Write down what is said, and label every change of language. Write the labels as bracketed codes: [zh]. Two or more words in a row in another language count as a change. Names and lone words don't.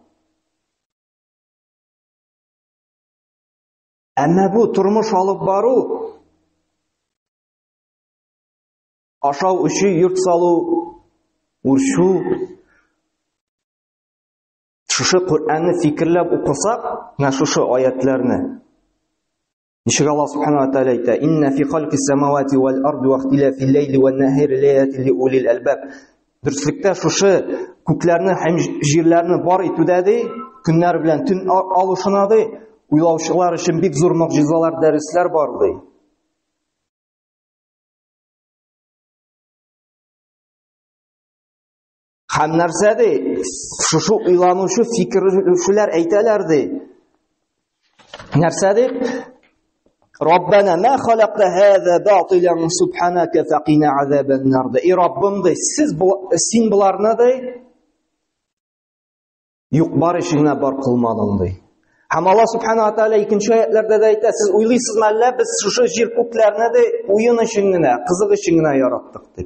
[tt] Әмма бу тормыш алып бару, ашау, эчү, йорт салу, үрчү, шушы Куръанны фикерләп укысак, менә шушы аятларны. Ничек Аллаһ [ar] سبحانه وتعالى [tt] әйтә: [ar] "إن في خلق السماوات والأرض واختلاف الليل والنهار لآيات لأولي الألباب." [tt] Дөреслектә шушы күкләрне һәм җирләрне бар итүдә ди, көннәр белән төн алышына ди, уйлаучылар өчен бик зур мөгъҗизалар, дәресләр бар ди. Һәм нәрсә ди? Шушы уйланучы, фикерләүчеләр әйтәләр ди. Нәрсә ди? [ar] ربنا ما خلقت هذا باطلا سبحانك فقنا عذاب النار. [tt] И Раббым ди, син буларны ди юк бар ишегенә бар кылмадың ди. Һәм Аллаһ [ar] سبحانه وتعالى [tt] икенче аятларда да әйтә: "Сез уйлыйсызмы әллә без шушы җир күкләрне ди уен өчен генә, кызык өчен генә яраттык" дип.